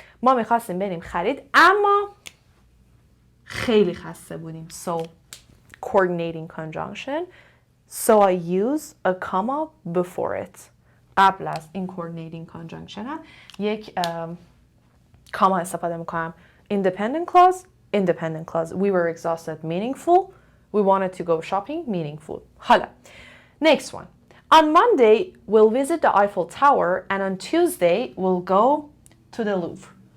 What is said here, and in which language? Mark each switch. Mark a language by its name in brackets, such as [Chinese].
[Persian] ما میخواستیم بریم خرید اما خیلی خسته بودیم. [English] So coordinating conjunction. So I use a comma before it. [Persian] قبل از این coordinating conjunction هم یک comma استفاده میکنم. [English] Independent clause. We were exhausted, meaningful. We wanted to go shopping, meaningful. حالا next one. On Monday we'll visit the Eiffel Tower and on Tuesday we'll go to the Louvre.